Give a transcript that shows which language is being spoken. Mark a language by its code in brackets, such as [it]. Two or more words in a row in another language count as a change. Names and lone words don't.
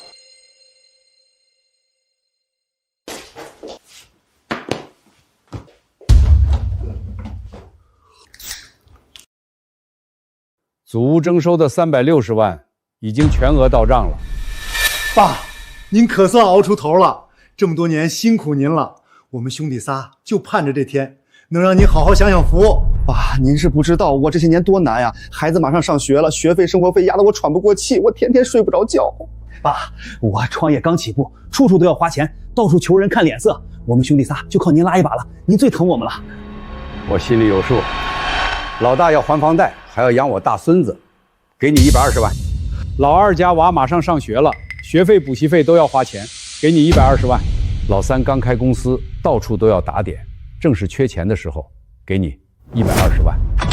[zh] 祖屋征收的360万已经全额到账了。爸，您可算熬出头了，这麼多年辛苦您了，我們兄弟仨就盼着這天能讓您好好享享福。爸，您是不知道我這些年多難呀，孩子馬上上學了，學費、生活費壓得我喘不過氣，我天天睡不着覺。爸，我創業剛起步，處處都要花錢，到處求人看臉色，我們兄弟仨就靠您拉一把了，您最疼我們了。我心裡有數，老大要還房貸，還要養我大孫子，給你120萬。老二家娃馬上上学了，學費、補習費都要花錢，給你120萬。老三剛開公司，到處都要打點，正是缺錢的時候，給你120萬。